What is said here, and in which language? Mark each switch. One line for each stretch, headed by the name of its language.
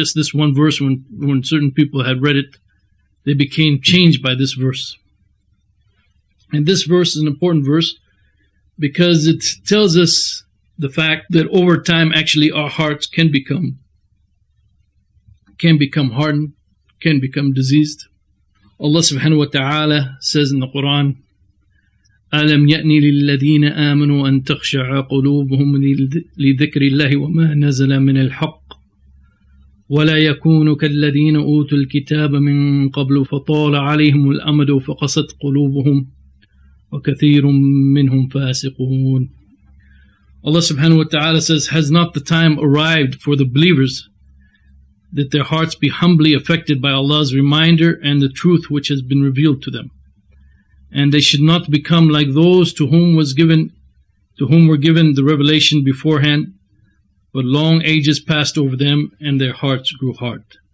English: Just this one verse, when certain people had read it, they became changed by this verse. And this verse is an important verse because it tells us the fact that over time, actually, our hearts can become hardened, can become diseased.
Arabic: Allah subhanahu wa ta'ala says in the Quran, أَلَمْ يَأْنِ لِلَّذِينَ آمَنُوا أَن تَخْشَعَ قُلُوبُهُمْ لِذِكْرِ اللَّهِ وَمَا نَزَلَ مِنَ الْحَقِّ وَلَا يَكُونُوا كَالَّذِينَ أُوتُوا الْكِتَابَ مِن قَبْلُ فَطَالَ عَلَيْهِمُ الْأَمَدُ فَقَسَتْ قُلُوبُهُمْ وَكَثِيرٌ مِّنْهُمْ فَاسِقُونَ.
English: Allah subhanahu wa ta'ala says, has not the time arrived for the believers that their hearts be humbly affected by Allah's reminder and the truth which has been revealed to them? And they should not become like those to whom were given the revelation beforehand, but long ages passed over them and their hearts grew hard.